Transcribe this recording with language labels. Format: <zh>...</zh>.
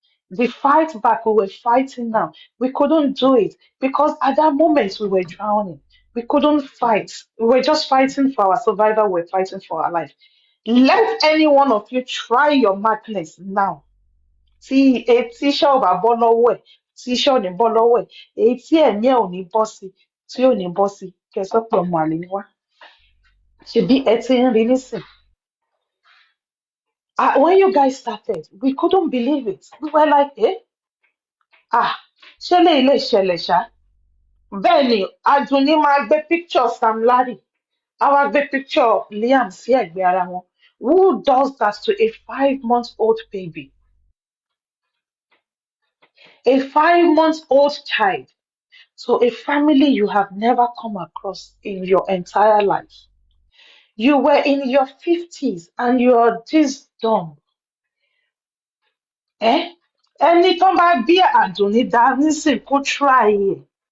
<en>The fight back we were fighting now, we couldn't do it because at that moment we were drowning. We couldn't fight. We were just fighting for our survival. We're fighting for our life. Let any one of you try your madness now.</en> <yo>Tí etí iṣẹ́ ò bá bọ́ lọ́wọ́ ẹ̀, tí iṣẹ́ ò ní bọ́ lọ́wọ́ ẹ̀, èyí tí ẹ̀mí ẹ̀ ò ní bọ́ sí, tí ò ní bọ́ sí, kẹ́ ẹ sọ pé ọmọ àlè ni wá. Ṣebí ẹ ti ń rí nísìn.</yo> <en>When you guys started, we couldn't believe it. We were like,</en> <yo>ṣé lè ṣẹlẹ̀ ṣá? bẹ́ẹ̀ ni Adunni máa gbé picture Sam Larry á wá gbé picture Liam sí ẹ̀gbẹ́ ara wọn.</yo> <en>Who does that to a 5 month old baby? A 5 month old child. So a family you have never come across in your entire life. You were in your 50s and you're this dumb. Eh?</en> <yo>Ẹni tó bá bí Àdùnní dá nísìn kó try ẹ̀.</yo>